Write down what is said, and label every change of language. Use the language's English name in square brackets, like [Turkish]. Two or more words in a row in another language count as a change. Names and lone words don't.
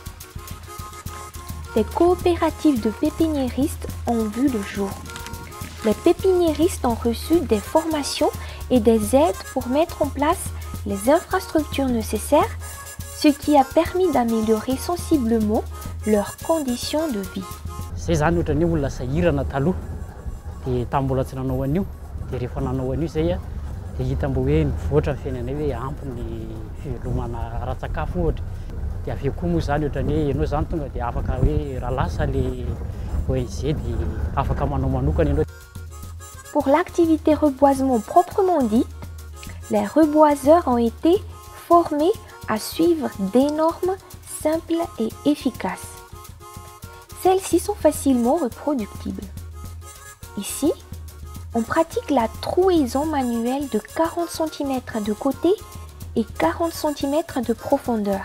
[French] Des coopératives de pépiniéristes ont vu le jour. Les pépiniéristes ont reçu des formations et des aides pour mettre en place les infrastructures nécessaires, ce qui a permis d'améliorer sensiblement leurs conditions de vie. [Malagasy] Zay zany ohatrany olona sahirana taloha dia tambola tsy nanao an'io dia rehefa nanao an'io zay dia hita mbo hoe mivoatra ny fiainanay hoe ampy ny fivelomana ara-tsakafo ohatra dia avy koa moa zany ohatrany hoe ianao zany tonga dia afaka hoe raha lasa le ONG dia afaka manao manokana ianao. [French] Pour l'activité reboisement proprement dite, les reboiseurs ont été formés à suivre des normes simples et efficaces. Celles-ci sont facilement reproductibles. Ici, on pratique la trouaison manuelle de 40 cm de côté et 40 cm de profondeur.